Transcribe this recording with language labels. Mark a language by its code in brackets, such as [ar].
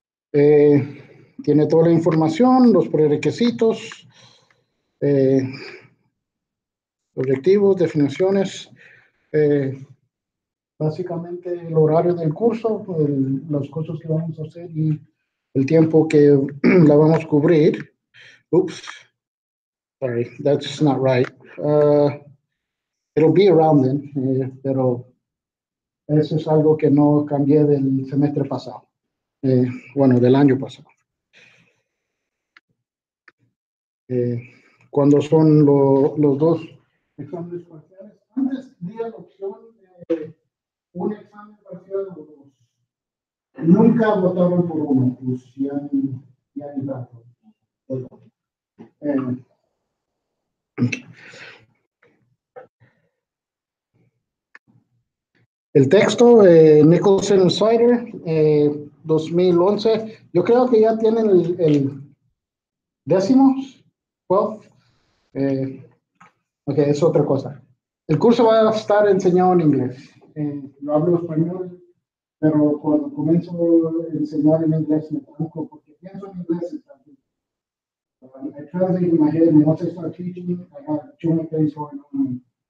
[es] Tiene toda la información, los prerequisitos, objetivos, definiciones, básicamente el horario del curso, los cursos que vamos a hacer y el tiempo que la vamos a cubrir. [en] Oops, sorry, that's not right. It'll be around then, [es] pero eso es algo que no cambié del semestre pasado. Bueno, del año pasado. Cuando son los dos exámenes parciales. Antes di la opción de un examen parcial o dos. Nunca votaron por uno, pues ya ni tanto. El texto, Nicholson Insider, 2011. Yo creo que ya tienen el 10º, 12. Ok, es otra cosa. El curso va a estar enseñado en inglés. Yo hablo español, pero cuando comienzo a enseñar en inglés me tranco porque pienso en inglés. [en] I translate in my head, and once I start teaching, I have too many things going on.